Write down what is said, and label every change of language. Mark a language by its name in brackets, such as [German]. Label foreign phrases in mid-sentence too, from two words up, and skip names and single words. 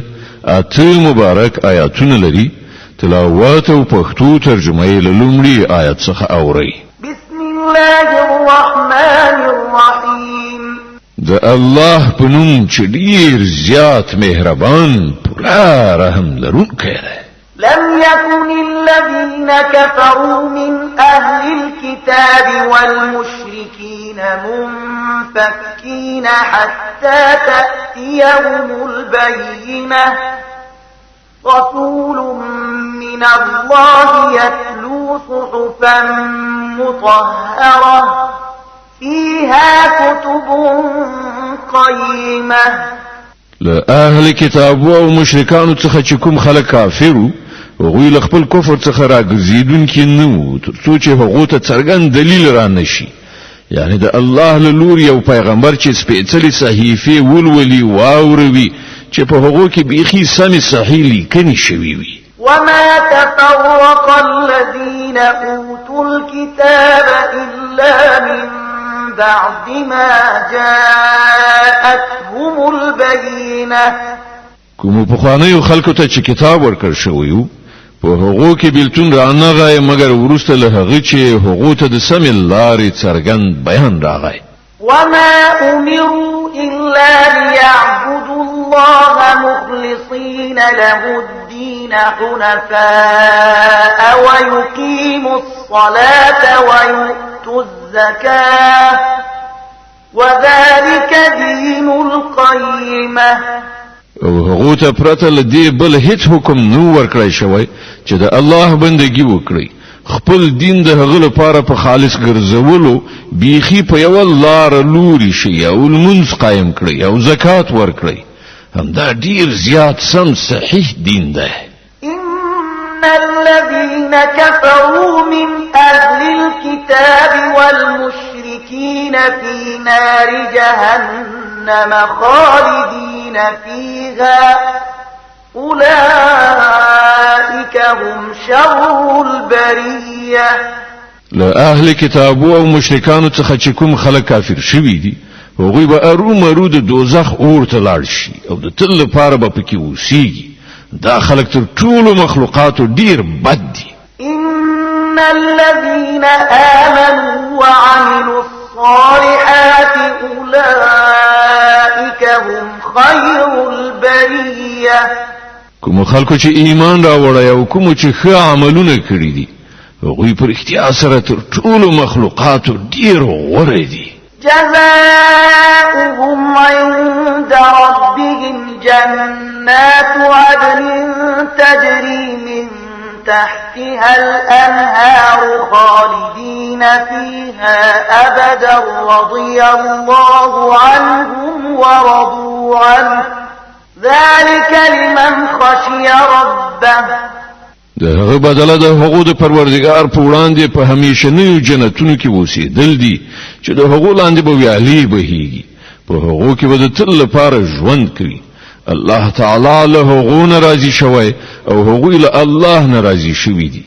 [Pashto] اته مبارک آیاتونه لري. تلاوت او پښتو ترجمه یې له لومړي آیت څخه اوري. [Arabic] بسم الله الرحمن الرحیم. [Pashto] د الله په نوم چې ډیر زیات مهربان پورا رحم لرونکی دی. [Arabic] لم يكن الذين كفروا من أهل الكتاب والمشركين منفكين حتى تأتيهم البينة رسول من الله يتلو صحفا مطهرة فيها كتب قيمة. [Pashto] لأهل كتاب ومشركان څخه چې کوم خلک کافرو غوی له خپل کفر څخه راګرځیدونکي نو ترڅو چې هغه ته څرګند دلیل را نشي. یعنی د الله له لوري یو پیغمبر چې سپېڅلې صحیفه ولولي واوروي چې په هغه کې بيخي سمې صحیح لیکنې شوي وي. [Arabic] وما تفرق الذين أوتوا الكتاب إلا من بعد ما جاءتهم البينة. [Pashto] کوم په خوانیو خلکو ته چې کتاب ورکړ شوی په هغه کې بیلتون رانغای مگر ورسته له هغه چې هغه ته د سم لارې څرګند بیان راغی. [Arabic] وما أمروا إلا ليعبدوا الله مخلصين له الدين حنفاء ويقيموا الصلاة ويؤتوا الزكاة وذلك دين القيمة. [Pashto] او هغه ته پرته لدی بل هیڅ حکم نو ورکړی شوی چې د الله بندگی وکړي. خپل دین د هغه لپاره په خالص ګرځولو بیخي په یو لار لوري شي او المنځ قائم کړي او زکات ورکړي. همدا ډیر زیات سم صحیح دین ده. [Arabic] إن الذين كفروا من أهل الكتاب والمشركين في نار جهنم خالدين فيها أولئك هم شر البرية. [Pashto] لأهل كتاب او مشرکانو څخه چې کوم خلک کافر شوي دي هغوی به ارومرو د دوزخ اور ته لاړ شي او د تل لپاره به پکې اوسېږي. دا خلک تر ټولو مخلوقاتو ډیر بد دي. [Arabic] إن الذين آمنوا وعملوا الصالحات أولئك هم خير البرية. [Pashto] کوم خلکو چې ایمان راوړی او کوم چې ښه عملونه کړی دي هغوی پر اختیار سره تر ټولو مخلوقاتو ډیر غوره دي. [Arabic] جزاؤهم عند ربهم جنات عدن تجري من تحتها الأنهار خالدين فيها أبدا رضي الله عنهم ورضوا عنه ذلك لمن خشي ربه. [Pashto] دغه بدله د هغو د پروردگار په وړاندې په همیشنیو جنتونو کې اوسېدل دي چې د هغو لاندې به ویالې بهیږي. په هغو کې به د تل لپاره ژوند کوي. الله تعالی له هغو نه راضي شوی او هغوی له الله نه راضي شوي دي.